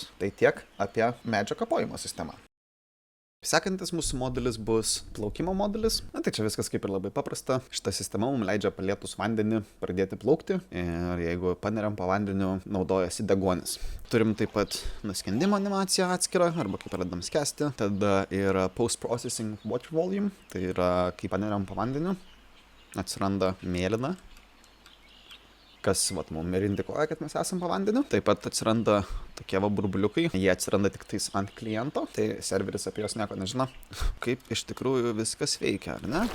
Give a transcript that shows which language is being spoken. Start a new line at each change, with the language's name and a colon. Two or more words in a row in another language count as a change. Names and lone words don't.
Lithuanian: Tai tiek apie medžio kapojimo sistemą. Sekantis mūsų modelis bus plaukimo modelis. Na tai čia viskas kaip ir labai paprasta. Šita sistema mums leidžia palietus vandenį pradėti plaukti. Ir jeigu paneriam po vandeniu, naudojasi deguonis. Turim taip pat nuskendimo animaciją atskirą, arba kai pradedam skęsti. Tada yra
English: post-processing water volume.
Lithuanian: Tai yra, kai paneriam po vandeniu, atsiranda mėlyna, kas vat, mums ir indikuoja, kad mes esam po vandeniu. Taip pat atsiranda tokie va burbuliukai. Jie atsiranda tik tais ant kliento. Tai serveris apie juos nieko nežino. Kaip iš tikrųjų viskas veikia, ar ne?